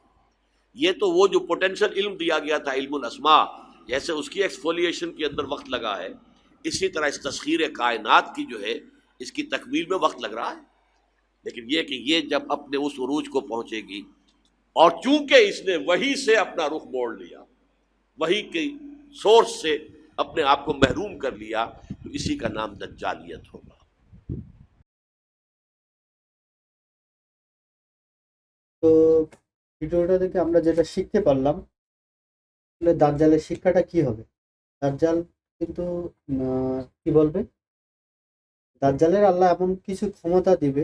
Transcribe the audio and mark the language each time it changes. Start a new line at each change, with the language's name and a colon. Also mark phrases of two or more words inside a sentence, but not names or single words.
Urdu: یہ تو وہ جو پوٹینشل علم دیا گیا تھا،
Arabic: علم الاسماء،
Urdu: جیسے اس کی ایکسفولیشن کے اندر وقت لگا ہے، اسی طرح اس تسخیر کائنات کی جو ہے اس کی تکمیل میں وقت لگ رہا ہے. لیکن یہ کہ یہ جب اپنے اس عروج کو پہنچے گی، اور چونکہ اس نے وحی سے اپنا رخ موڑ لیا، وحی کی سورس سے اپنے آپ کو محروم کر لیا، تو اسی کا نام دجالیت ہوگا.
Bangla: তো ভিডিওটা দেখে আমরা যেটা শিখতে পারলাম, তাহলে দাজ্জালের শিক্ষাটা কি হবে? দাজ্জাল কিন্তু কি বলবে, দাজ্জালের আল্লাহ এমন কিছু ক্ষমতা দিবে,